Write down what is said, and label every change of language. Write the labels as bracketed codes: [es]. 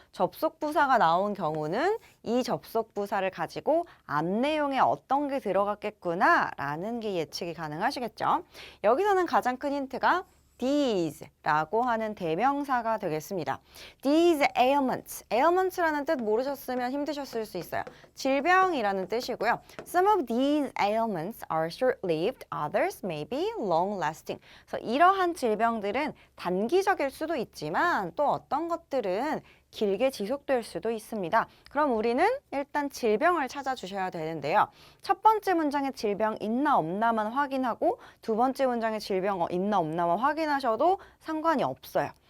[ko] 접속 부사가 나온 경우는 이 접속 부사를 가지고 앞 내용에 어떤 게 들어갔겠구나라는 게 예측이 가능하시겠죠. 여기서는 가장 큰 힌트가 these라고 하는 대명사가 되겠습니다. [en] These ailments, [ko] ailments라는 뜻 모르셨으면 힘드셨을 수 있어요. 질병이라는 뜻이고요. [en] Some of these ailments are short-lived, others may be long-lasting. [ko] 그래서 이러한 질병들은 단기적일 수도 있지만 또 어떤 것들은 길게 지속될 수도 있습니다. 그럼 우리는 일단 질병을 찾아주셔야 되는데요. 첫 번째 문장에 질병 있나 없나만 확인하고 두 번째 문장에 질병 있나 없나만 확인하셔도 상관이 없어요.